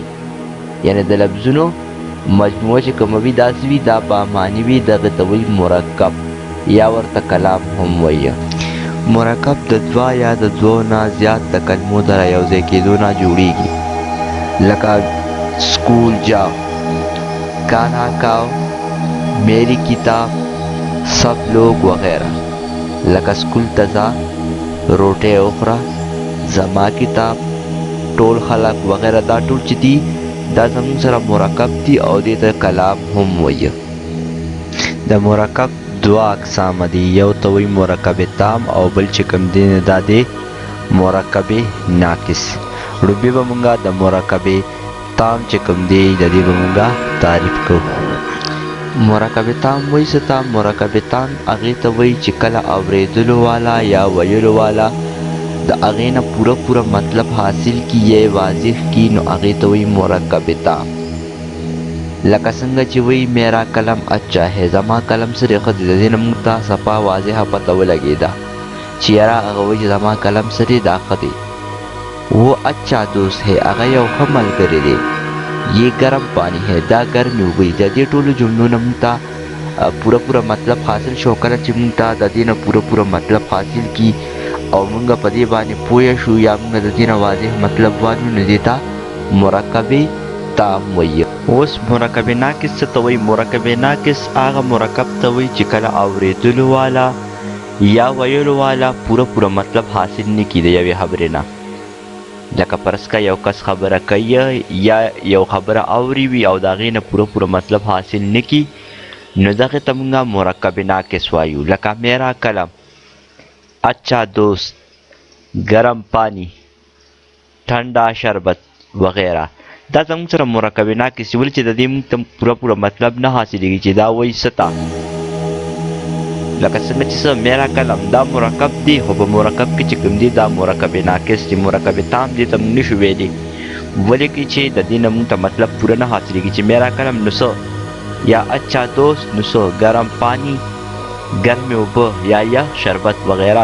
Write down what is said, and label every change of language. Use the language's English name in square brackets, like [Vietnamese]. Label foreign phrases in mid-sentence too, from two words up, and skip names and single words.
[Pashto] یعنی د لفظونو مجموعه چې کومه وي دا څه وي، دا بامعنی وي. دغې ته وایي مرکب یا ورته کلام هم وایي. مرکب د دوه یا د دوو نه زیات د کلمو د رایوځای کېدو نه جوړیږي. [Urdu] لکه سکول جاؤ، کھانا کھاؤ، میری کتاب، سب لوگ وغیرہ. [Pashto] لکه سکول ته ځه، روټۍ وخوره، زما کتاب، ټول خلک وغیره. دا ټول چې دي دا زموږ سره مرکب دي او دې ته کلام هم وایي. د مرکب دوه اقسام دي، یو ته وایي مرکب تام او بل چې کوم دی دا دی مرکب ناقص. لومړی به مونږه د مرکب تام چې کوم دی د دې به مونږه تعریف کوو. مرکب تام وایي څه ته؟ مرکب تام هغې ته وایي چې کله اورېدلو والا یا ویلو والا د هغې نه پوره مطلب حاصل کی یا واضح کی، نو هغې ته وایي مرکب تام. لکه څنګه چې وایي [Urdu] میرا قلم اچھا ہے، [Pashto] زما قلم سره ښه دی. د دې نه موږ ته صفا واضحه پته ولګېده چې یاره هغه وایي چې زما قلم سره دا ښه دی. [Urdu] وہ اچھا دوست ہے، [Pashto] هغه یو ښه ملګری دی. [Urdu] یہ گرم پانی ہے، [Pashto] دا ګرمې اوبه دي. د دې ټولو جملو نه موږ ته پوره مطلب حاصل شو. کله چې موږ ته د دې نه پوره مطلب حاصل کی او موږ په دې باندې پوه شو یا موږ د دې نه واضح مطلب وانیو، نو دې ته مرکب تام وایي. اوس مرکب ناقص څه ته وایي؟ مرکب ناقص هغه مرکب ته وایي چې کله اورېدلو والا یا ویلو والا پوره مطلب حاصل نه کړي د یوې خبرې نه. لکه فرض که یو کس خبره کوي یا یو خبره اوري وي او د هغې نه پوره مطلب حاصل نه کړي، نو دغې ته موږ مرکب ناقص وایو. [Urdu] لکه میرا قلم، اچھا دوست، گرم پانی، ٹھنڈا شربت وغیرہ. [Pashto] دا زموږ سره مرکب ناقص ولې چې د دې موږ ته پوره مطلب نه حاصلېږي چې دا وایي څه ته. لکه څنګه چې [Urdu] میرا قلم [Pashto] دا مرکب دی، خو په مرکب کې چې کوم دی دا مرکب ناقص دی. مرکب تام دې ته موږ نشو ویلی، ولې کې چې د دې نه موږ ته مطلب پوره نه حاصلېږي چې [Urdu] میرا قلم [Pashto] نو څه، یا [Urdu] اچھا دوست [Pashto] نو څه، [Urdu] ګرم پانی [Pashto] ګرمې اوبه یا شربت وغیره.